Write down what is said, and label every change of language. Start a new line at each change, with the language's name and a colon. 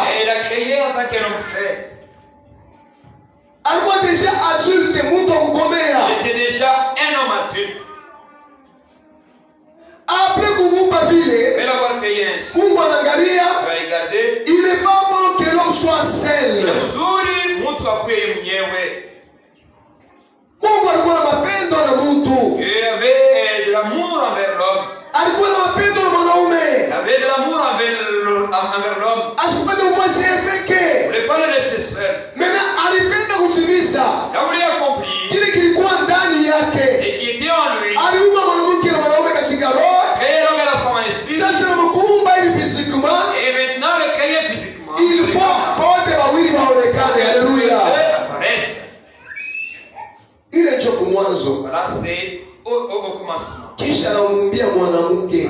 French: Et il a créé en tant qu'un homme fait.
Swahili: Alikuwa
French: deja adulte
Swahili: mtu akukomea.
French: Il était déjà un homme adulte.
Swahili: Après kumuumba vile,
French: Après l'avoir créé ainsi,
Swahili: Mungu anaangalia,
French: il va regarder. il est pas bon que l'homme soit
Swahili: Ni
French: seul.
Swahili: mzuri mtu akuwe yeye mwenyewe. Mungu alikuwa na mapendo na mtu.
French: Dieu avait de l'amour envers l'homme.
Swahili: Alikuwa na mapendo na mwanaume.
French: Il avait de l'amour envers l'homme.
Swahili: Asipende umwache
French: Il ne
Swahili: peke.
French: voulait pas le laisser seul.
Swahili: Mena alipenda kutimiza
French: Il a voulu accomplir
Swahili: kile kilikuwa ndani yake.
French: et qui était en lui.
Swahili: Aliumba mwanamke na mwanaume katika roho.
French: Créer l'homme et la femme en esprit.
Swahili: Sasa anamuumba hivi physiquement.
French: Et maintenant le créer physiquement. Il faut
Swahili: wote wawili waonekane. Haleluya.
French: Apparaissent.
Swahili: Ile ndio kumwanzo.
French: Voilà, c'est au commencement.
Swahili: Kisha anamuumbia mwanamke.